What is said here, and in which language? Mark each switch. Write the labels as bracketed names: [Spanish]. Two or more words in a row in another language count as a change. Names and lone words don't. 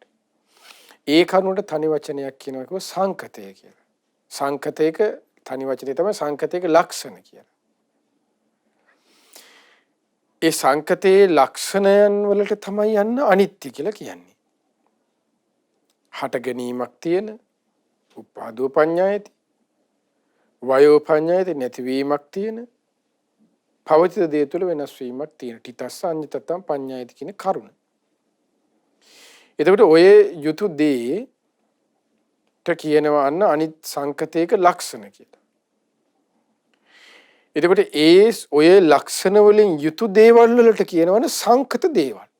[Sinhala] ඒ කරුණට තනි වචනයක් කියනවා කිව්ව සංකතය කියලා. සංකතයක තනි වචනේ තමයි සංකතයක ලක්ෂණ කියලා. ඒ සංකතයේ ලක්ෂණයන් වලට තමයි යන්න අනිත්‍ය කියලා කියන්නේ. හට ගැනීමක් තියෙන, [Pali] උපාදෝ පඤ්ඤායති, වයෝ පඤ්ඤායති, [Sinhala] නැතිවීමක් තියෙන, පවතින දේ තුළ වෙනස් වීමක් තියෙන. [Pali] තිතස්ස අඤ්ඤතතං පඤ්ඤායති [Sinhala] කියන කරුණ. එතකොට ඔය යුතු දේට කියනවා අන්න අනිත් සංකතයක ලක්ෂණ කියලා. එතකොට ඔය ලක්ෂණ වලින් යුතු දේවල් වලට කියනවනේ සංකත දේවල්.